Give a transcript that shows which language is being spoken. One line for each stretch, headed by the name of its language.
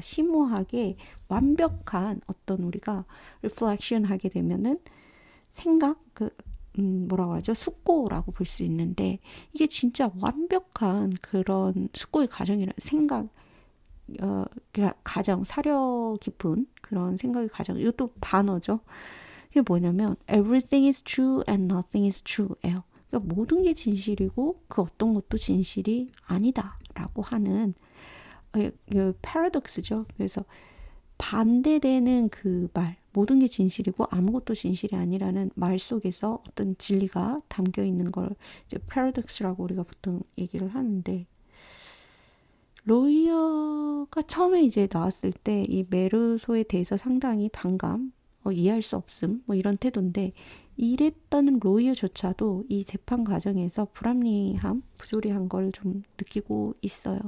Korean: 심오하게 완벽한 어떤 우리가 reflection 하게 되면은 생각, 뭐라고 하죠? 숙고라고 볼 수 있는데 이게 진짜 완벽한 그런 숙고의 과정이라 생각, 가정, 사려 깊은 그런 생각의 과정. 이것도 반어죠. 이게 뭐냐면
English: everything is true and nothing is true예요.
Korean: 그러니까 모든 게 진실이고 그 어떤 것도 진실이 아니다라고 하는 패러독스죠. 그래서 반대되는 그 말, 모든 게 진실이고 아무것도 진실이 아니라는 말 속에서 어떤 진리가 담겨 있는 걸 이제 패러독스라고 우리가 보통 얘기를 하는데 로이어가 처음에 이제 나왔을 때 이 메르소에 대해서 상당히 반감, 이해할 수 없음, 뭐 이런 태도인데 이랬던 로이어조차도 이 재판 과정에서 불합리함, 부조리한 걸 좀 느끼고 있어요.